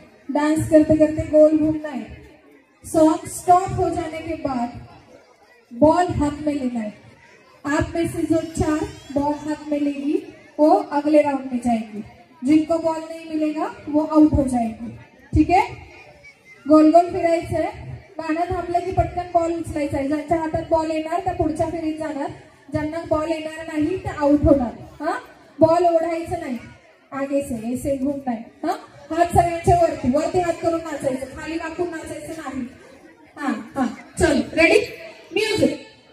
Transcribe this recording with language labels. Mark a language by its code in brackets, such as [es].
[hi] Dance करते करते गोल घूमना है. सॉन्ग स्टॉप हो जाने के बाद बॉल हाथ में लेना है। आप में से जो 4 बॉल हाथ में लेगी वो अगले राउंड में जाएगी, जिनको बॉल नहीं मिलेगा वो आउट हो जाएगी। [mr] ठीक है, गोल गोल फिरायचं आहे, गाणं थांबलं की पटकन बॉल उचलायचा आहे, ज्यांच्या हातात बॉल येणार त्या पुढच्या फेरीत जाणार, ज्यांना बॉल येणार नाही ते आउट होणार। हा, बॉल ओढायचं नाही, [hi] आगे से ऐसे घूमना है। [mr] हा, हात सगळ्यांच्या वरती वरती हात करून नाचायचं, खाली वाकून नाचायचं नाही। हा हा, चल रेडी, म्युझिक।